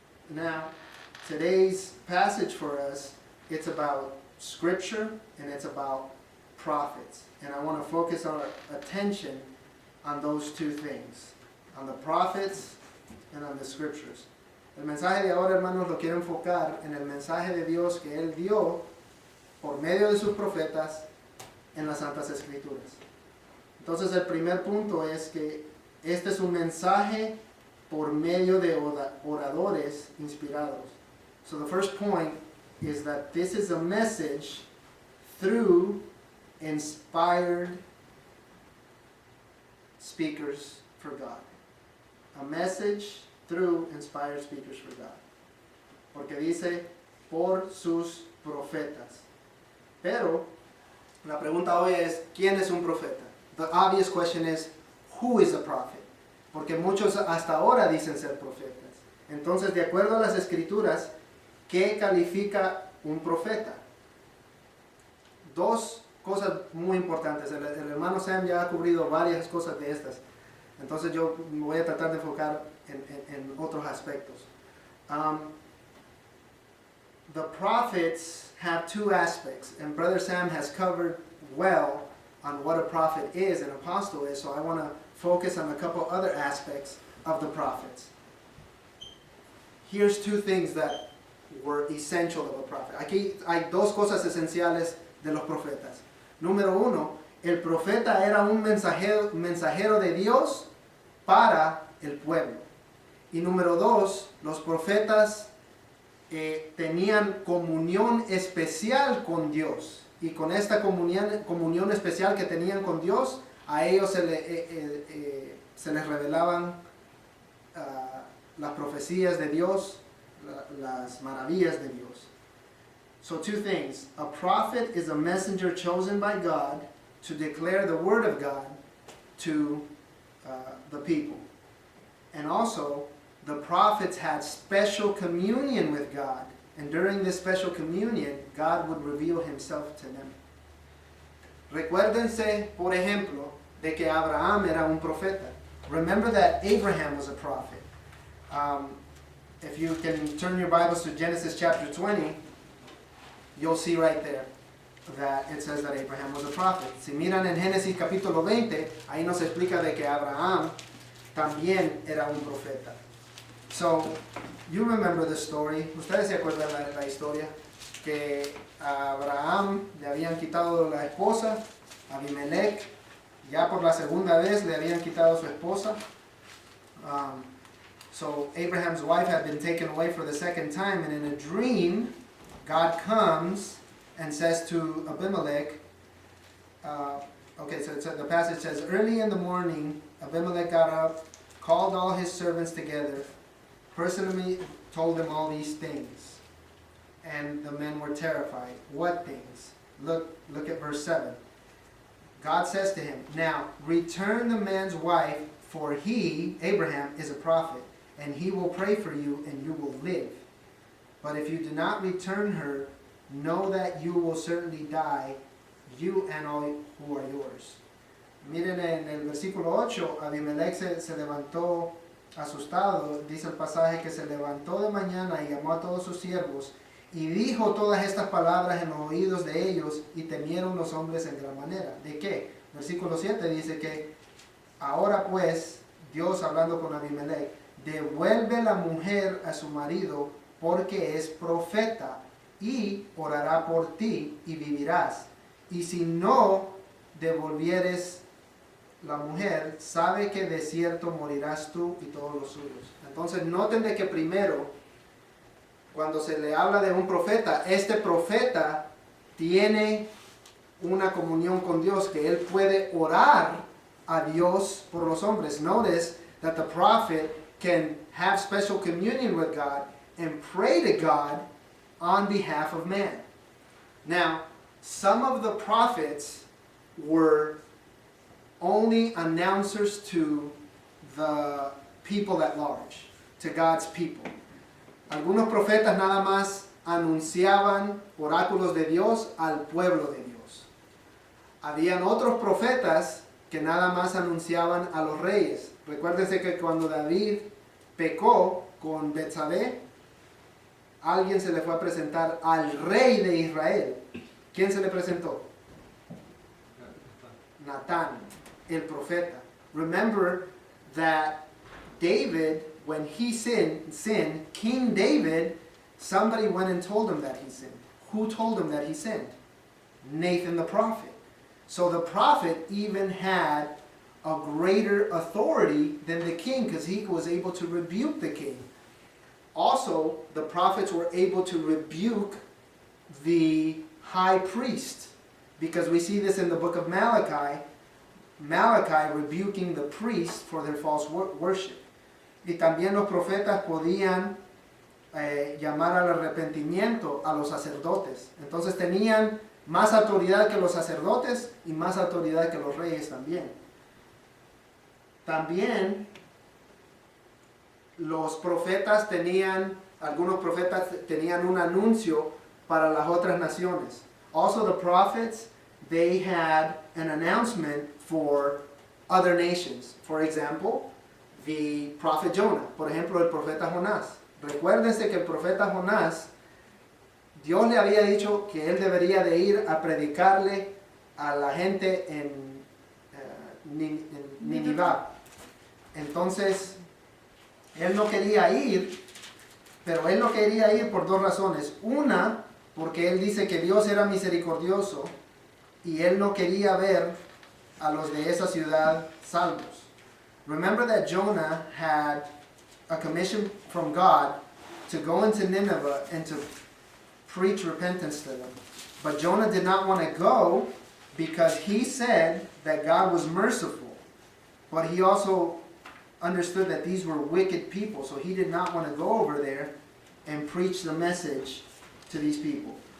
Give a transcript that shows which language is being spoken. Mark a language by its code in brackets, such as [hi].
[en] Now, today's passage for us, it's about Scripture and it's about prophets. And I want to focus our attention on those two things, on the prophets and on the Scriptures. [es] El mensaje de ahora, hermanos, lo quiero enfocar en el mensaje de Dios que Él dio por medio de sus profetas en las Santas Escrituras. Entonces el primer punto es que este es un mensaje por medio de oradores inspirados. [en] So the first point is that this is a message through inspired speakers for God. A message through inspired speakers for God. [es] Porque dice por sus profetas. Pero la pregunta hoy es, ¿quién es un profeta? [en] The obvious question is, who is a prophet? [es] Porque muchos hasta ahora dicen ser profetas. Entonces, de acuerdo a las Escrituras, ¿qué califica un profeta? Dos cosas muy importantes. El hermano Sam ya ha cubrido varias cosas de estas. Entonces yo me voy a tratar de enfocar en otros aspectos. [en] The prophets have two aspects, and Brother Sam has covered well on what a prophet is, an apostle is, so I want to focus on a couple other aspects of the prophets. Here's two things that were essential of a prophet. [es] Aquí hay dos cosas esenciales de los profetas. Número uno, el profeta era un mensajero de Dios para el pueblo. Y número dos, los profetas tenían comunión especial con Dios. Y con esta comunión especial que tenían con Dios, a ellos se les revelaban las profecías de Dios, las maravillas de Dios. [en] So two things. A prophet is a messenger chosen by God to declare the word of God to the people. And also, the prophets had special communion with God. And during this special communion, God would reveal himself to them. [es] Recuérdense, por ejemplo, de que Abraham era un profeta. [en] Remember that Abraham was a prophet. If you can turn your Bibles to Genesis chapter 20, you'll see right there that it says that Abraham was a prophet. [es] Si miran en Génesis capítulo 20, ahí nos explica de que Abraham también era un profeta. [en] So, you remember the story. [es] Ustedes se acuerdan la historia que a Abraham le habían quitado la esposa, Abimelech, ya por la segunda vez le habían quitado su esposa. [en] So Abraham's wife had been taken away for the second time, and in a dream, God comes and says to Abimelech, so the passage says, early in the morning, Abimelech got up, called all his servants together, personally told them all these things. And the men were terrified. What things? Look at verse 7. God says to him, now return the man's wife, for he, Abraham, is a prophet, and he will pray for you, and you will live. But if you do not return her, know that you will certainly die, you and all who are yours. [es] Miren en el versículo 8, Abimelech se levantó asustado, dice el pasaje que se levantó de mañana y llamó a todos sus siervos y dijo todas estas palabras en los oídos de ellos y temieron los hombres en gran manera. ¿De qué? Versículo 7 dice que ahora pues, Dios hablando con Abimelech, devuelve la mujer a su marido porque es profeta y orará por ti y vivirás. Y si no devolvieres la mujer, sabe que de cierto morirás tú y todos los suyos. Entonces noten de que primero, cuando se le habla de un profeta, este profeta tiene una comunión con Dios, que él puede orar a Dios por los hombres. [en] Notice that the prophet can have special communion with God and pray to God on behalf of man. Now, some of the prophets were only announcers to the people at large, to God's people. [es] Algunos profetas nada más anunciaban oráculos de Dios al pueblo de Dios. Habían otros profetas que nada más anunciaban a los reyes. Recuérdense que cuando David pecó con Betsabé, alguien se le fue a presentar al rey de Israel. ¿Quién se le presentó? Natán, el profeta. [en] Remember that David, when he sinned, King David, somebody went and told him that he sinned. Who told him that he sinned? Nathan the prophet. So the prophet even had a greater authority than the king because he was able to rebuke the king. Also, the prophets were able to rebuke the high priest, because we see this in the book of Malachi, Malachi rebuking the priests for their false worship. [es] Y también los profetas podían llamar al arrepentimiento a los sacerdotes. Entonces tenían más autoridad que los sacerdotes y más autoridad que los reyes también. También los profetas algunos profetas tenían un anuncio para las otras naciones. [en] Also the prophets, they had an announcement for other nations. For example, the prophet Jonah. [es] Por ejemplo, el profeta Jonás. Recuérdense que el profeta Jonás, Dios le había dicho que él debería de ir a predicarle a la gente en Nínive. Entonces, él no quería ir, pero él no quería ir por dos razones. Una, porque él dice que Dios era misericordioso y él no quería ver a los de esa ciudad salvos. [en] Remember that Jonah had a commission from God to go into Nineveh and to preach repentance to them. But Jonah did not want to go because he said that God was merciful. But he also understood that these were wicked people, so he did not want to go over there and preach the message to these people.